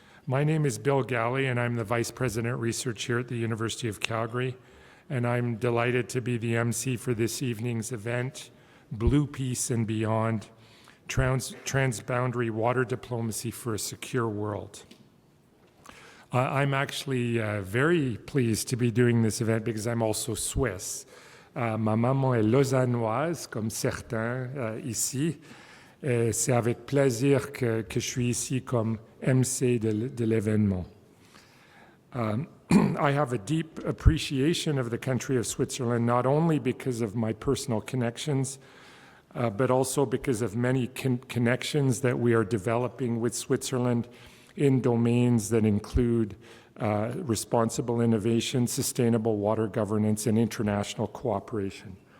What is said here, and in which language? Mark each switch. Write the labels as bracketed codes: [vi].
[en] My name is Bill Galley, and I'm the Vice President Research here at the University of Calgary, and I'm delighted to be the MC for this evening's event, Blue Peace and Beyond, Transboundary Water Diplomacy for a Secure World. I'm actually very pleased to be doing this event because I'm also Swiss. [fr] Ma maman est lausannoise, comme certains ici. Et c'est avec plaisir que je suis ici comme MC de l'événement. [en] I have a deep appreciation of the country of Switzerland, not only because of my personal connections, but also because of many connections that we are developing with Switzerland in domains that include responsible innovation, sustainable water governance, and international cooperation.